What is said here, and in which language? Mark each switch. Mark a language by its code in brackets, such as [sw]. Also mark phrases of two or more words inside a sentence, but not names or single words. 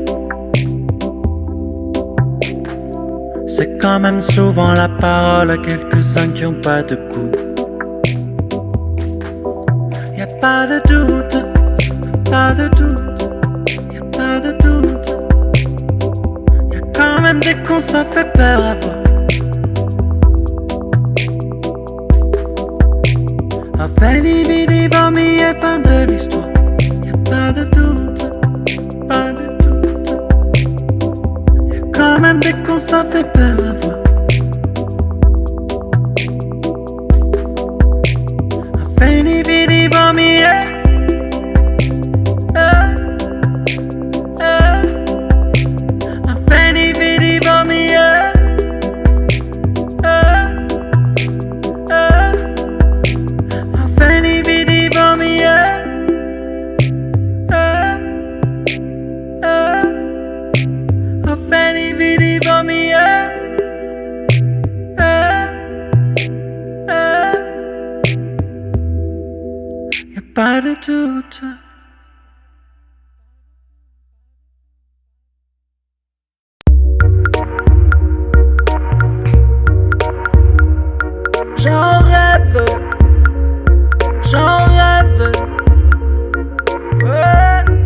[fr] C'est quand même souvent la parole à quelques-uns qui ont pas de goût. Y'a pas de doute, pas de doute, y'a pas de doute. Y'a quand même des cons, ça fait peur à voir. [la] Veni vidi vomi [fr] et fin de l'histoire. Y'a pas de doute, pas de doute. Y'a quand même des cons, ça fait peur à voir. [la] Veni vidi vomi et veni vidi vomi Veni vidi vomi Veni vidi vomi [fr] Y'a pas de doute. J'en rêve, j'en rêve, ouais.